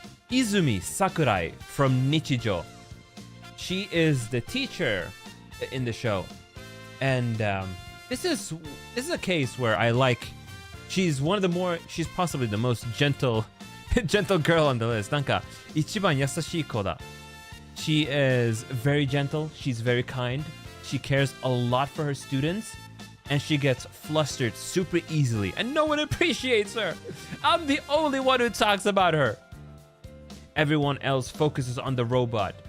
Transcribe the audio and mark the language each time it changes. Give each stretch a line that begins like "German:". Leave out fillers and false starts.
English: Izumi Sakurai from Nichijo. She is the teacher in the show. And this is a case where I like, she's possibly the most gentle girl on the list.
Japanese: なんか一番優しい子だ.
English: She is very gentle, she's very kind, she cares a lot for her students, and she gets flustered super easily, and no one appreciates her. I'm the only one who talks about her. Everyone else focuses on the robot.